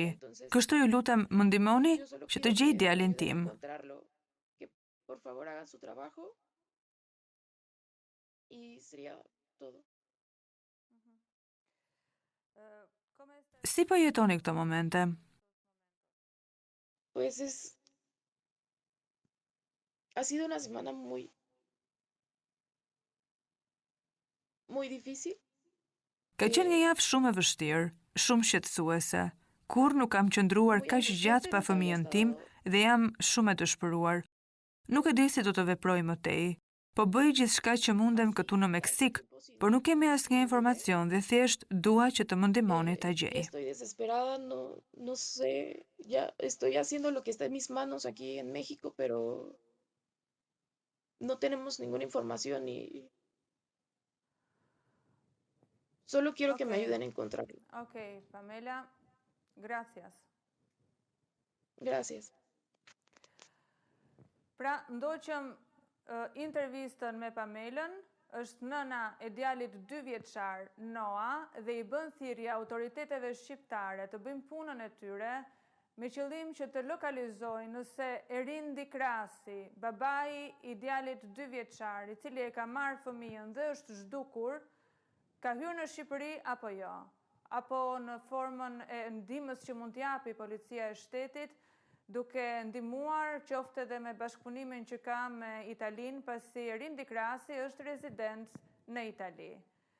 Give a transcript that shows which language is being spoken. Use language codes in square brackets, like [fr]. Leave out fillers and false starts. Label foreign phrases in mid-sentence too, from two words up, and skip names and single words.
[sq] Kështu ju lutem më ndihmoni që të gjej djalin tim." Si po jetoni këto momente? [es] Pues ha sido una semana muy difícil. [sq] Ka qenë një javë shumë e vështirë, shumë shqetësuese. Kur nuk kam qëndruar kaq gjatë pa fëmijën tim dhe jam shumë e dëshpëruar. Nuk e di si do të veproj më tej, po bëj gjithçka që mundem këtu në Meksik, por nuk kemi asnjë informacion dhe thjesht dua që të më ndihmoni ta gjej. [es] Estoy desesperada, no sé, ya estoy haciendo lo que está en mis manos aquí en México, pero no tenemos ninguna información y solo quiero que me Ok. ayuden a encontrarlo. Ok, Pamela, gracias. Gracias. [sq] Pra, ndoqëm intervistën me Pamelën, është nëna e djalit 2 vjeçar, Noa, dhe i bën thirrje autoriteteve shqiptare të bëjnë punën e tyre me qëllim që të lokalizojnë nëse Erindi Krasi, babai i djalit 2 vjeçar, i cili e ka marrë fëmijën dhe është zhdukur, ka hyrë në Shqipëri apo jo, apo në formën e ndihmës që mund t'japi policia e shtetit, duke ndihmuar qoftë edhe me bashkëpunimin që ka me Italinë, pasi Erindi Krasi është rezident në Itali.